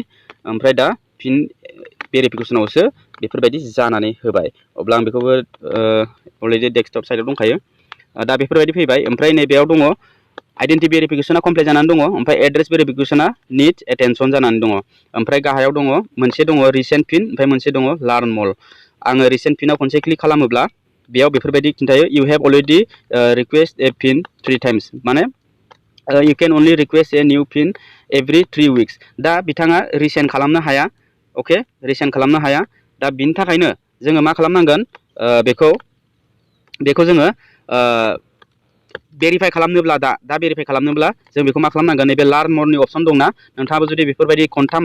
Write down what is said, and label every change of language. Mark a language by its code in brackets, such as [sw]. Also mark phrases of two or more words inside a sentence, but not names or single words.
[brx] ओमफ्राय दा फिन भेरिफिकेसनावसो बेफोरबायदि जानानै होबाय अब्ला आं बेखौबो [en] already desktop side [brx] दंखायो दा बेफोरबायदि फैबाय ओमफ्राय नैबेयाव दङ आइडेन्टि भेरिफिकेसना कमप्लिट जानानै दङ ओमफ्राय एड्रेस भेरिफिकेसना [en] needs attention [brx] जानानै दङ ओमफ्राय गाहायाव दङ मोनसे दङ [en] resend pin [brx] ओमफ्राय मोनसे दङ [en] learn more [brx] आङो [en] resend pin [brx] खनसे क्लिक खालामोब्ला बेयाव बेफोरबायदि खिन्थायो [en] you have already request a pin 3 times [brx] माने [en] you can only request a new pin every 3 weeks [brx] दा बिथाङा रिसेन्ट खालामनो हाया अके रिसेन्ट खालामनो हाया दा बिनि थाखायनो जोङो मा खालामनांगोन बेखौ जोङो भेरिफाइ खालामनोब्ला दा भेरिफाइ खालामनोब्ला जों बेखौ मा खालामनांगोन नैबे [en] learn more option [brx] दंना नोंथाङाबो जुदि बेफोरबायदि खनथाम